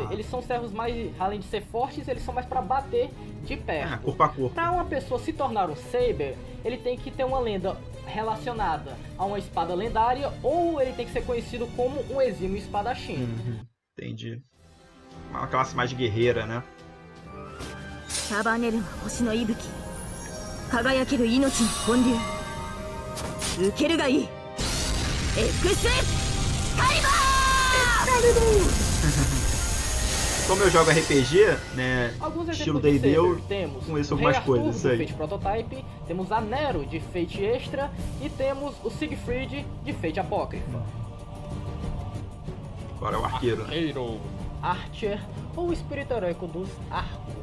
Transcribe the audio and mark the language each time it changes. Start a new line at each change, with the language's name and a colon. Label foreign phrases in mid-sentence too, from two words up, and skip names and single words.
Portuguese: Eles são servos mais, além de ser fortes, eles são mais para bater de perto. Corpo a corpo. Para uma pessoa se tornar um Saber, ele tem que ter uma lenda relacionada a uma espada lendária ou ele tem que ser conhecido como um exímio espadachim. Entendi. Uma classe mais guerreira, né?
Japanese: 輝ける命の本流受けるがいいエクスカリバー
Portuguese: Como eu jogo RPG, né, alguns estilo exemplos de D&D, eu Saber, temos conheço o algumas Rei coisas, Arthur, isso aí. de Fate Prototype, temos a Nero de Fate Extra e temos o Siegfried de Fate Apócrifa. Agora é o arqueiro. Archer ou o espírito heróico dos arcos.